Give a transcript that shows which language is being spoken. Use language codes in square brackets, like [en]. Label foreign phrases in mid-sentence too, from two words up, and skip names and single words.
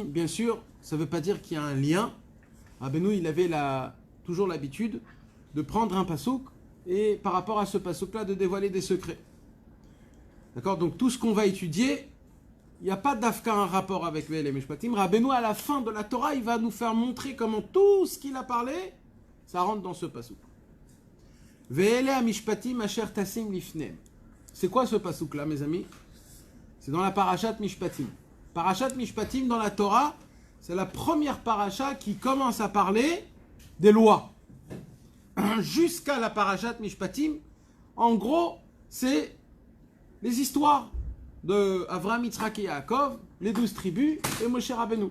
[fr] Bien sûr, ça ne veut pas dire qu'il y a un lien. Rabbeinu, il avait toujours l'habitude de prendre un pasouk et par rapport à ce pasouk-là, de dévoiler des secrets. D'accord? Donc tout ce qu'on va étudier, il n'y a pas d'afka un rapport avec les Mishpatim. Rabbeinu, à la fin de la Torah, il va nous faire montrer comment tout ce qu'il a parlé, ça rentre dans ce pasouk. [he] ואלה משפטים אשר תשים לפניהם. [fr] C'est quoi ce pasouk-là, mes amis? C'est dans la parashat Mishpatim. Parashat Mishpatim dans la Torah, c'est la première paracha qui commence à parler des lois. Jusqu'à la parashat Mishpatim, en gros, c'est les histoires de Avraham, Yitzhak et Yaakov, les 12 tribus et Moshe Rabbeinu.